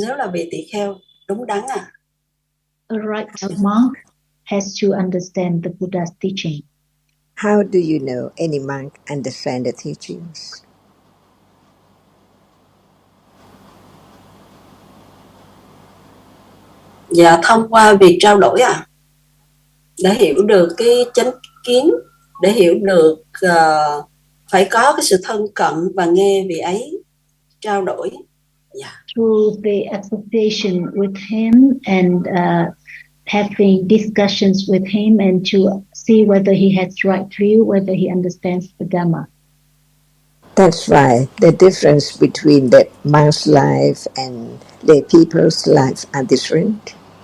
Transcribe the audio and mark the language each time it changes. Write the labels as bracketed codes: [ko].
[vi] Nếu là vị tỳ kheo đúng đắn à. [en] A right monk has to understand the Buddha's teaching. How do you know any monk understand the teachings? [vi] Dạ thông qua việc trao đổi à. để hiểu được cái chánh kiến, để hiểu được phải có cái sự thân cận và nghe vị ấy trao đổi. [en] Through the association with him and having discussions with him and to see whether he has right view, whether he understands the Dhamma. That's why the difference between the monk's life and lay people's lives are different.